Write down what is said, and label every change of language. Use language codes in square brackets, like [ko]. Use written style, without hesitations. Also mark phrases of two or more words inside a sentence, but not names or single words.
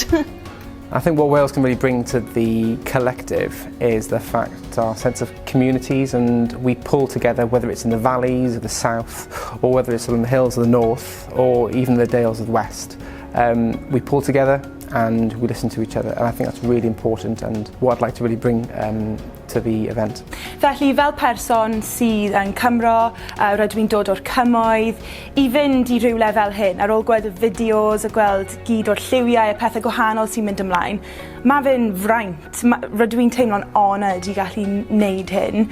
[en] I think what Wales can really bring to the collective is the fact, our sense of communities, and we pull together, whether it's in the valleys of the south, or whether it's on the hills of the north, or even the dales of the west. We pull together and we listen to each other, and I think that's really important and what I'd like to really bring to the event. [cy] Felly, fel person sydd yn Cymro, rydw i'n dod o'r cymoedd, I fynd I rywle fel hyn, ar ôl gweld y fideos, a gweld gyd o'r lliwiau, y pethau gwahanol sy'n mynd ymlaen, mae fe'n fraint. Rydw i'n teimlo'n honoured I gallu wneud hyn.